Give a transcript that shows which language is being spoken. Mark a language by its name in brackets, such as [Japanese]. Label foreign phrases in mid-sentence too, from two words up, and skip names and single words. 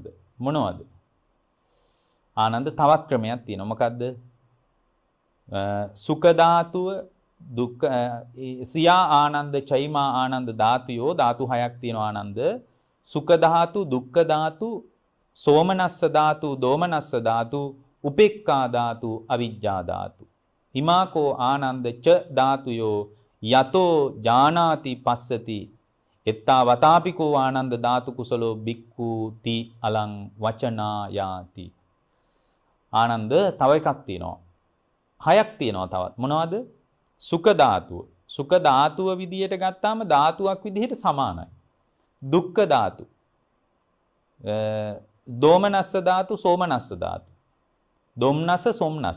[Sinhala] මොනවද? ආනන්ද තවත් ක්‍රමයක් තියෙනවා. මොකද්ද? [Pali] සුඛ ධාතුව දුක්ඛ සියා ආනන්ද චෛමා ආනන්ද ධාතුයෝ [Sinhala] ධාතු හයක් තියෙනවා ආනන්ද. [Pali] සුඛ ධාතු, දුක්ඛ ධාතු, සෝමනස්ස ධාතු, දෝමනස්ස ධාතු, උපේක්ඛා ධාතු, අවිජ්ජා ධාතු. හිමාකෝ ආනන්ද ච ධාතුයෝ යතෝ ජානාති පස්සති එත්තා වතාපිකෝ ආනන්ද ධාතු කුසලෝ බික්ඛූති අලං වචනායාති. [Sinhala] ආනන්ද තව එකක් තියෙනවා. හයක් තියෙනවා තවත්. මොනවද? සුඛ ධාතුව. සුඛ ධාතුව විදියට ගත්තාම ධාතුවක් විදියට සමානයි. දුක්ඛ ධාතු. දෝමනස්ස ධාතු, සෝමනස්ස ධාතු. දොම්නස, සොම්නස.